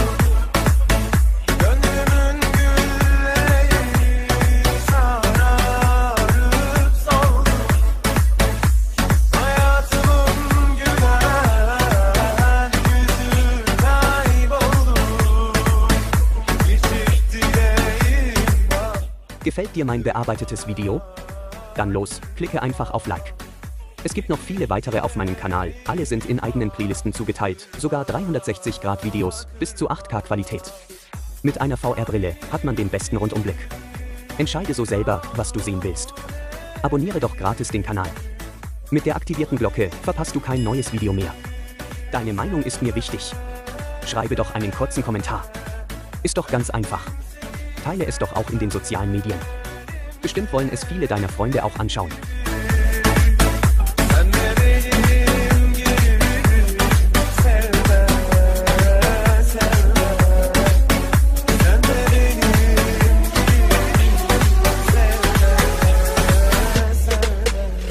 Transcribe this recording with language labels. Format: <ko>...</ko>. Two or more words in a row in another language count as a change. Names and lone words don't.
<tr>Gönlümün gülleri sararıp soldu. Hayatımın gülen yüzü kayboldu. Geçip dileğim var.</tr> <de>Gefällt dir mein bearbeitetes Video? Dann los, klicke einfach auf Like. Es gibt noch viele weitere auf meinem Kanal, alle sind in eigenen Playlisten zugeteilt, sogar 360 Grad Videos, bis zu 8K Qualität. Mit einer VR-Brille hat man den besten Rundumblick. Entscheide so selber, was du sehen willst. Abonniere doch gratis den Kanal. Mit der aktivierten Glocke verpasst du kein neues Video mehr. Deine Meinung ist mir wichtig. Schreibe doch einen kurzen Kommentar. Ist doch ganz einfach. Teile es doch auch in den sozialen Medien. Bestimmt wollen es viele deiner Freunde auch anschauen.</de> <tr>Sen de benim gibi sevme, sevme. Sen de benim gibi sevme, sevme.</tr>